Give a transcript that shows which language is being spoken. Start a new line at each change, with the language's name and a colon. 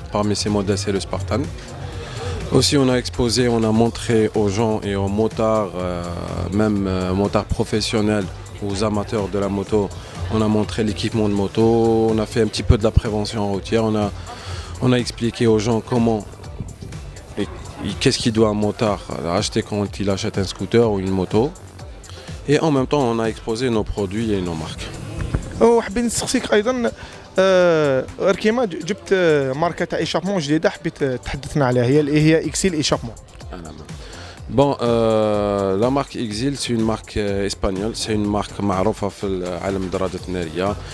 French: Parmi ces modèles, c'est le Spartan. Aussi, on a exposé, on a montré aux gens et aux motards, même motards professionnels, aux amateurs de la moto, on a montré l'équipement de moto. On a fait un petit peu de la prévention routière. On a expliqué aux gens comment qu'est-ce qu'il doit un motard acheter quand il achète un scooter ou une moto. Et en même temps, on a exposé nos produits et nos marques.
Arabic: وحبيت نسقسيك ايضا غير كيما جبت ماركه تاع ايشابمون جديده حبيت تحدثنا عليها، هي اكسيل ايشابمون.
French: Bon, la marque Exil, c'est une marque espagnole, c'est une marque
Arabic: معروفة في العالم الدراجات النارية.